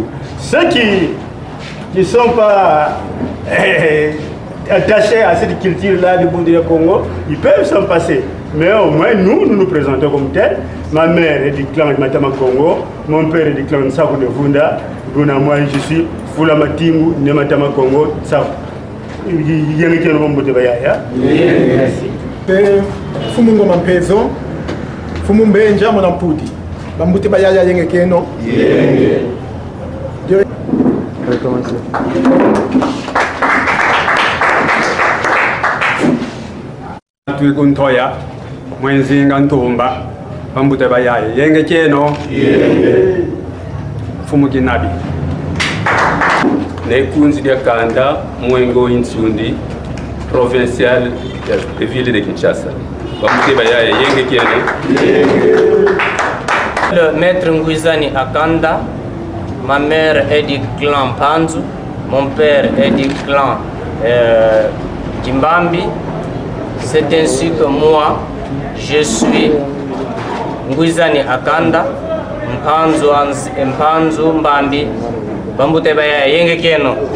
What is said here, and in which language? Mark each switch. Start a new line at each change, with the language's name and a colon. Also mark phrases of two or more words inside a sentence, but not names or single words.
French: Ceux qui ne sont pas attachés à cette culture-là du Bundu Congo, ils peuvent s'en passer. Mais au moins, nous nous présentons comme tel. Ma mère est du clan de Matama Congo, mon père est du clan de Sabonefunda. Moi, je suis Foula Matingu de Matama Congo. Fumungo Mampezo, Fumumbenja Monampudi, Bambuti Bayaya Yengekeno. Tuikuntoya, Mwenzinga Ntumba, Bambute Bayaya Yengekeno, Fumukinabi. Nekunzi dia Kanda, Mwengo Insundi, provincial de ville de Kinshasa. Le maître Nguizani Akanda, ma mère est du clan Panzu, mon père est du clan Kimbambi. C'est ainsi que moi, je suis Nguizani Akanda, Mpanzu Mbambi, Bambute Baya Yengekeno.